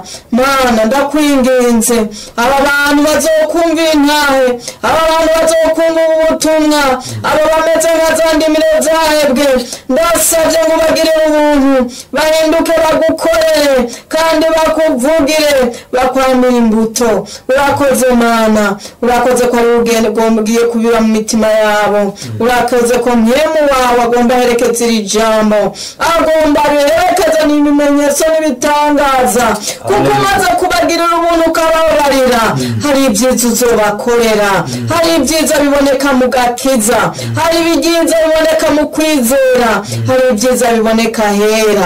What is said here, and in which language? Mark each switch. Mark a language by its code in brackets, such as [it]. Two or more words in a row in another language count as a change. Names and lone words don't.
[rn] Mana ndakwinginze aba bantu bazokumva intahe, aba bantu bazokumva ubutumwa, aba bameze nka za ndimiro zahebwe, ndasavye ngo bagirire ubuntu, bahinduke bagukorere kandi bakuvugire, bakwamira imbuto. Urakoze Mana, urakoze ko ari urugendo rwombiye kubiba mu mitima yabo, urakoze ko mpemu wawe agomba herekeza iri jambo, agomba biherekeza n'ibimenyetso n'ibitangaza, kuko umaze kubagirira ubuntu ukababarira, hari ibyiza uzobakorera, hari ibyiza biboneka mu gakiza, hari ibyiza biboneka mu kwizera, hari ibyiza biboneka hera.